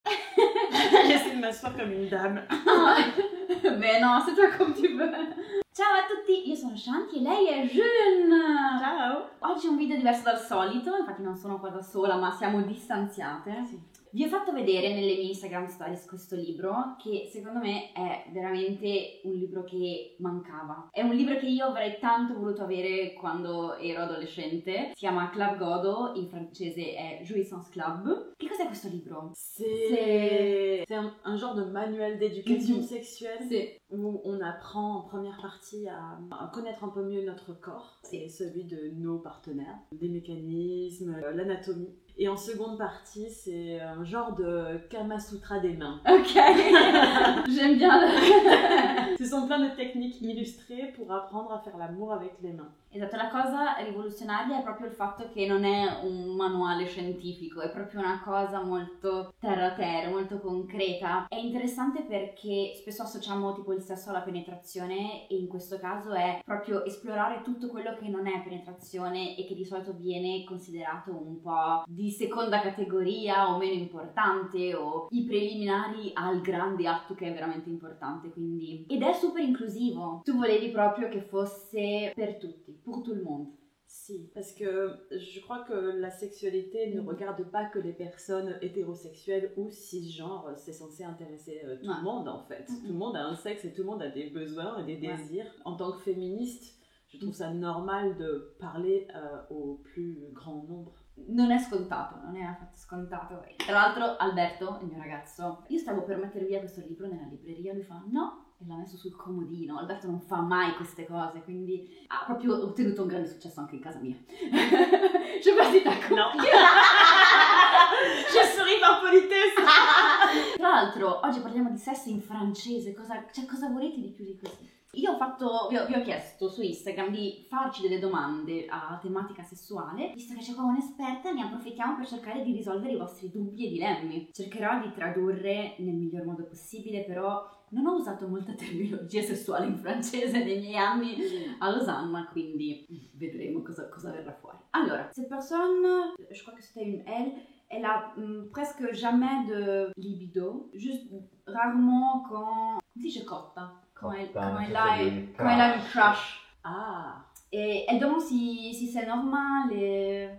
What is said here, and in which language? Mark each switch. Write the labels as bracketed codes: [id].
[fr] de m'asseoir comme une dame. [it] Beh no, se tu come ti vuoi. Ciao a tutti, io sono Shanti e lei è June. Ciao. Oggi è un video diverso dal solito, infatti non sono qua da sola ma siamo distanziate. Sì. Vi ho fatto vedere nelle mie Instagram stories questo libro che secondo me è veramente un libro che mancava. È un libro che io avrei tanto voluto avere quando ero adolescente. Si chiama Club Godot, in francese è Jouissance Club. Che cos'è questo libro? [fr] C'est un genre de manuel d'éducation sexuelle [it] Sì. [fr] où on apprend en première partie à connaître un peu mieux notre corps et celui de nos partenaires, des mécanismes, l'anatomie. Et en seconde partie, c'est un genre de Kama Sutra des mains. Ok, j'aime bien. Ce sont plein de techniques illustrées pour apprendre à faire l'amour avec les mains. [it] Esatto, la cosa rivoluzionaria è proprio il fatto che non è un manuale scientifico, è proprio una cosa molto terra a terra, molto concreta. È interessante perché spesso associamo tipo il sesso alla penetrazione e in questo caso è proprio esplorare tutto quello che non è penetrazione e che di solito viene considerato un po' di seconda categoria o meno importante o i preliminari al grande atto che è veramente importante, quindi. Ed è super inclusivo. Tu volevi proprio che fosse per tutti. [fr] Pour tout le monde. Si, parce que je crois que la sexualité ne regarde pas que les personnes hétérosexuelles ou cisgenres, c'est censé intéresser tout le monde en fait. Tout le monde a un sexe et tout le monde a des besoins et des désirs. En tant que féministe, je trouve ça normal de parler au plus grand nombre. [it] Non è scontato, non è affatto scontato. Tra l'altro Alberto, il mio ragazzo, io stavo per mettere via questo libro nella libreria, lui fa no, e l'ha messo sul comodino. Alberto non fa mai queste cose, quindi ha proprio ottenuto un grande successo anche in casa mia. [fr] Je sais pas si t'as compris. [it] No. [fr] Je souris par politesse. [it] Tra l'altro, oggi parliamo di sesso in francese, cosa volete di più di così? Io vi ho chiesto su Instagram di farci delle domande a tematica sessuale, visto che c'è qua un'esperta ne approfittiamo per cercare di risolvere i vostri dubbi e dilemmi. Cercherò di tradurre nel miglior modo possibile, però non ho usato molta terminologia sessuale in francese nei miei anni a Losanna, quindi vedremo cosa verrà fuori. Allora, [fr] cette personne, je crois que c'était une elle a presque jamais de libido, juste rarement quand si je cotta. Quand elle a une crush. Ah. Et elle demande si c'est normal et...